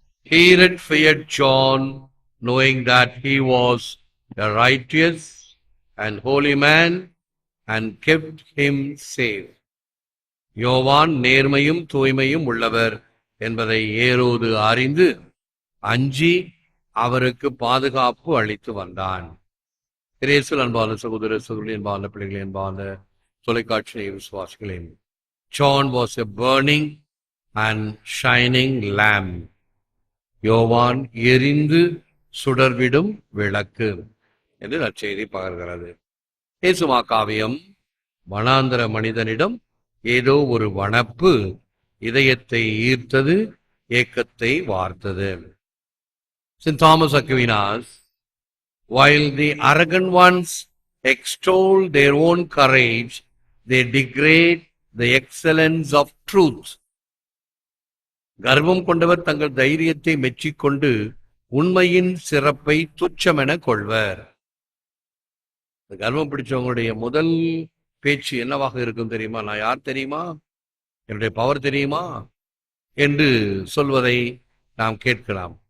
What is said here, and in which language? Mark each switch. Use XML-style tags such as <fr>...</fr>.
<en>Herod feared John, knowing that he was a righteous and holy man, and kept him safe.</en> <ta>யோவான் நேர்மையும் தூய்மையும் உள்ளவர் என்பதை ஏரோது அறிந்து அஞ்சி அவருக்கு பாதுகாப்பு அளித்து வந்தான். இயேசுவில் அன்பான சகோதர சகோதரி, அன்பான பிள்ளைகளே, அன்பான தொலைக்காட்சி விசுவாசிகளே,</ta> <en>John was a burning and shining lamp.</en> <ta>யோவான் எரிந்து சுடர்விடும் விளக்கு என்று நற்செய்தி பகர்கிறது. இயேசுமா காவியம் வனாந்தர மனிதனிடம் ஏதோ ஒரு வனப்பு இதயத்தை ஈர்த்தது, ஏக்கத்தை வார்த்தது.</ta> <en>St. Thomas Aquinas, while the arrogant ones extol their own courage, they degrade the excellence of truth.</en> <ta>கர்வம் கொண்டவர் தங்கள் தைரியத்தை மெச்சிக்கொண்டு உண்மையின் சிறப்பை துச்சமென கொள்வர். கர்வம் பிடிச்சவங்களுடைய முதல் பேச்சு என்னவாக இருக்கும் தெரியுமா? நான் யார் தெரியுமா, என்னுடைய பவர் தெரியுமா என்று சொல்வதை நாம் கேட்கலாம்.</ta>